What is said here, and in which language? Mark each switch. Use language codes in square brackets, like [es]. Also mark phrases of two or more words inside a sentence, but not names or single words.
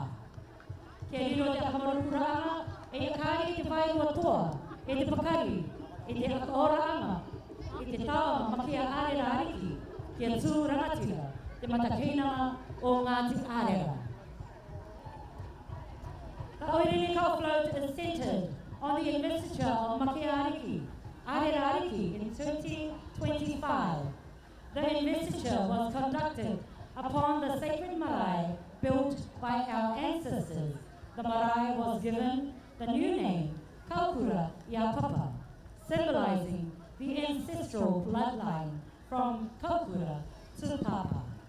[rar] Kia riro te akamarukura anga, e ia kāri te whairua toa, e te pakari, e te ora anga, e te tawa makia arera ariki, kia tū rangatira, te matakeinanga o Ngāti Arera. [en] The Oirene Kau float is centered on the investiture of Makia Ariki, Arera Ariki in 2025. The investiture was conducted upon the sacred marae built by our ancestors. The marae was given the new name, Kaukura Iapapa, symbolizing the ancestral bloodline from Kaukura to Papa.